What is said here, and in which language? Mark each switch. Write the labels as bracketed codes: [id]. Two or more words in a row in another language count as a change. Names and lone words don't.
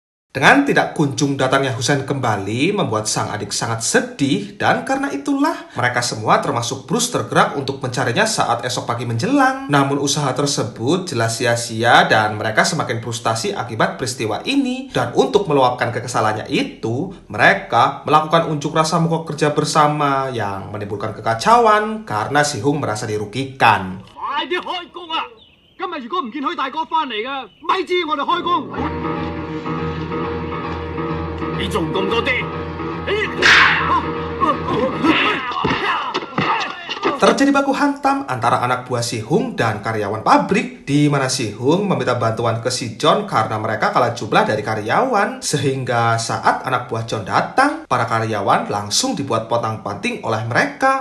[id] Dengan tidak kunjung datangnya Hussein kembali membuat sang adik sangat sedih dan karena itulah mereka semua termasuk Bruce tergerak untuk mencarinya saat esok pagi menjelang. Namun usaha tersebut jelas sia-sia dan mereka semakin frustasi akibat peristiwa ini. Dan untuk meluapkan kekesalannya itu, mereka melakukan unjuk rasa mogok kerja bersama yang menimbulkan kekacauan karena Si Hung merasa dirugikan. [yue] 快啲開工啊！今日如果唔見許大哥翻嚟嘅，咪知我哋開工。你仲咁多啲？ [id] Terjadi baku hantam antara anak buah Si Hung dan karyawan pabrik, di mana Si Hung meminta bantuan ke si John karena mereka kalah jumlah dari karyawan. Sehingga saat anak buah John datang, para karyawan langsung dibuat potang-panting oleh mereka.